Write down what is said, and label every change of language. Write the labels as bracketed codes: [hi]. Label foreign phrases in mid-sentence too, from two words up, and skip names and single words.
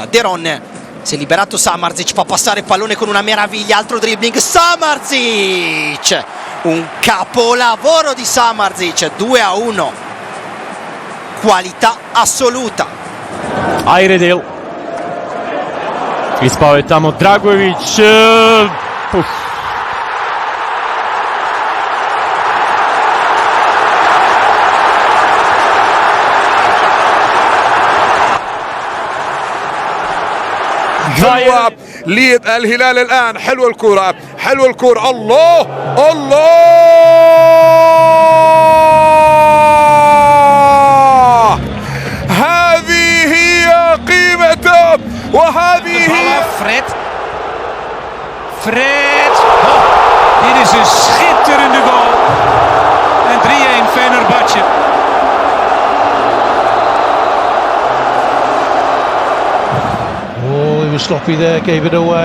[it] De Ron si è liberato, Samardžić fa passare il pallone con una meraviglia, altro dribbling, Samardžić, un capolavoro di Samardžić, 2-1, qualità assoluta. [sr] Ayredil, ispao je tamo Dragović, [ar] حلوة للهلال الآن، حلوة الكرة، حلوة الكرة، الله الله، هذه هي قيمته وهذه هي Fred. [nl] Dit is een schitterende goal. En 3-1 Fenerbahçe. [en] Oh, he was sloppy there, gave it away.